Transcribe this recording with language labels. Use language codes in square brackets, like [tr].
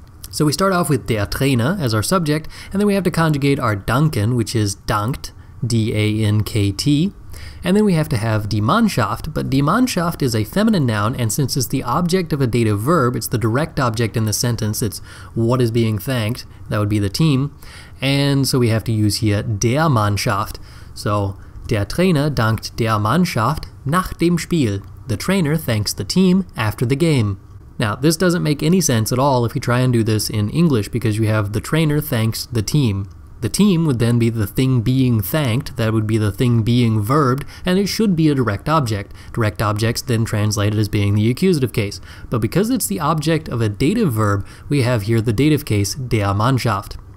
[en] So we start off with der Trainer as our subject, and then we have to conjugate our danken, which is dankt, D-A-N-K-T. And then we have to have die Mannschaft, but die Mannschaft is a feminine noun, and since it's the object of a dative verb, it's the direct object in the sentence, it's what is being thanked, that would be the team, and so we have to use here der Mannschaft. [de] So, der Trainer dankt der Mannschaft nach dem Spiel. [en] The trainer thanks the team after the game. Now, this doesn't make any sense at all if you try and do this in English, because you have the trainer thanks the team. The team would then be the thing being thanked, that would be the thing being verbed, and it should be a direct object. Direct objects then translated as being the accusative case. But because it's the object of a dative verb, we have here the dative case, [de] der Mannschaft.